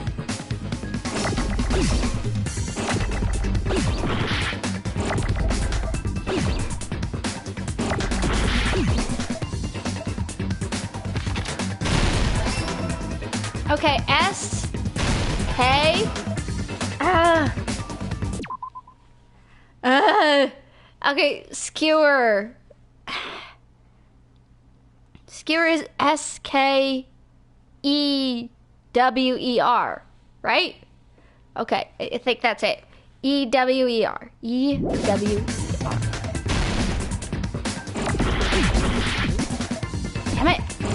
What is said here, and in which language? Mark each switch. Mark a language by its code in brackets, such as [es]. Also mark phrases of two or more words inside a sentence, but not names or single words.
[en] Okay, S, K, okay, skewer. Skewer is S-K-E-W-E-R, right? Okay, I think that's it. E-W-E-R. E-W-E-R. Damn it.